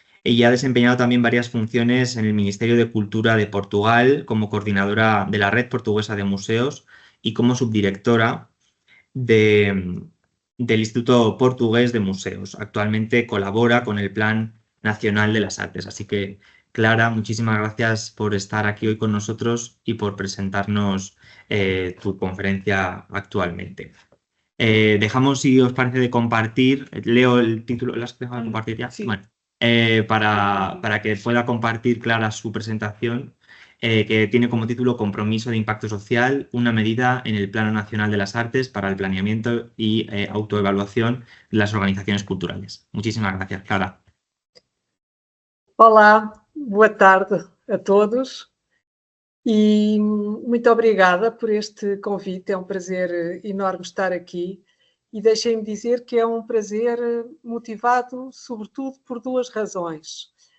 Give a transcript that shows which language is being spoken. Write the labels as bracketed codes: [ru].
[es] Ella ha desempeñado también varias funciones en el Ministerio de Cultura de Portugal, como coordinadora de la Red Portuguesa de Museos y como subdirectora del Instituto Portugués de Museos. Actualmente colabora con el Plan Nacional de las Artes. Así que, Clara, muchísimas gracias por estar aquí hoy con nosotros y por presentarnos tu conferencia actualmente. Dejamos, si os parece, de compartir. Leo el título. ¿Las dejo de compartir ya? Sí. Bueno, para que pueda compartir Clara su presentación, que tiene como título Compromiso de Impacto Social, una medida en el Plano Nacional de las Artes para el planeamiento y autoevaluación de las organizaciones culturales. Muchísimas gracias, Clara. [pt] Olá, boa tarde a todos e muito obrigada por este convite. É um prazer enorme estar aqui e deixem-me dizer que é um prazer motivado sobretudo por duas razões.